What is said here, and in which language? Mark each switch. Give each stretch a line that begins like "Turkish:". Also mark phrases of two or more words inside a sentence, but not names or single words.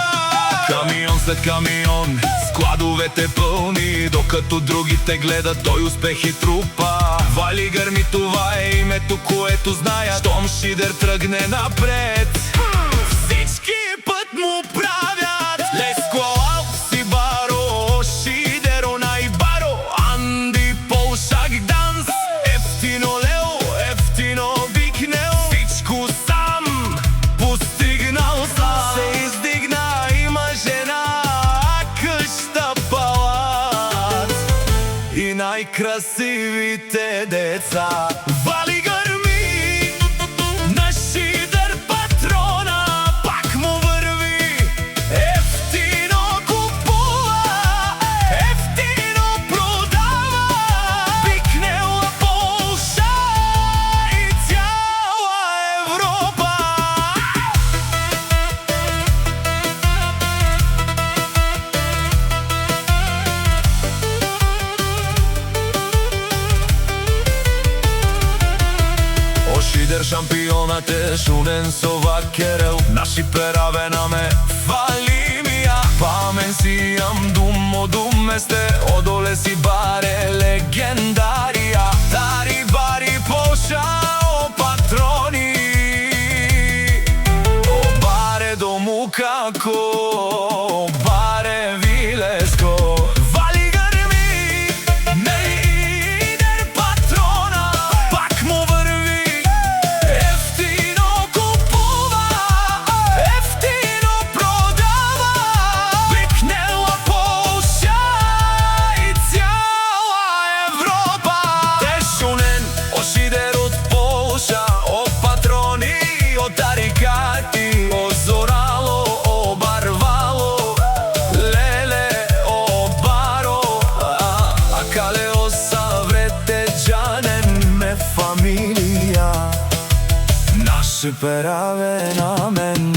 Bulgarian: Камион след камион, складовете пълни, докато другите гледат, той успехи трупа. Вали гърми, това е името, което зная, щом Шидер тръгне напред, всички път му правят.
Romany: Леско си баро, Шидеро най-баро, Анди Полша Гданс, ефтино лео, ефтино викнел,
Bulgarian: всичко сам постигнал сам. Се издигна, има жена, къща палат и най-красивите деца. Вали гърми, на Шидер патрона пак му върви, ефтино купува, ефтино продава, пикнела Полша и цяла Европа.
Romany: О Шидер шампионът е шунен сова керел, наши пераве наме фали мия, памен си ям думо думесте, одоле си баре легендария, дари бари Полша о патрони, о баре дому како, о баре вилеско.
Bulgarian: Вали гърми, не идер патрона пак му върви, ефтино купува, ефтино продава, викнела Полша и цяла Европа.
Romany: Те шунен о Шидер от Полша, о патрони, о тарикати, о зорало, о барвало, леле, о баро, а кале о саврете джанен ме фамилия, наше пераве на мен.